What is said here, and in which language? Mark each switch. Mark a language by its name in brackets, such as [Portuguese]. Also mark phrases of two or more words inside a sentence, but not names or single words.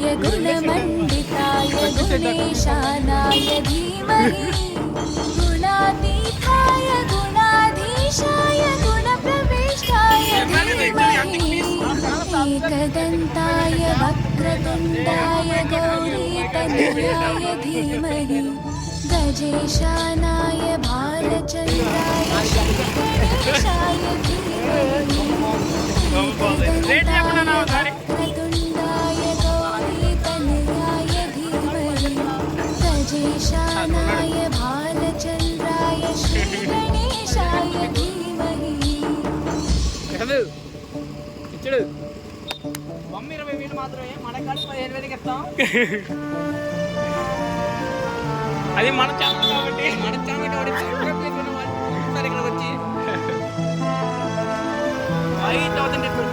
[Sanskrit] गुणमण्डिताय गुणेशानाय धीमहि गुणातीताय गुणाधीशाय गुणप्रविष्टाय धीमहि एकदन्ताय वक्रतुण्डाय गौरीतनयाय धीमहि गजेशानाय भालचन्द्राय श्रीगणेशाय धीमहि वक्रतुण्डाय गौरीतनयाय धीमहि गजेशानाय भालचन्द्राय श्रीगणेशाय धीमहि [Telugu] బొమ్మ 20,000 మాత్రమే, మన కాడ 15,000కి ఇస్తాం. అది మన ఛానల్ కాబట్టి ఇక్కడికి వచ్చి 5,000 డిస్కౌంట్.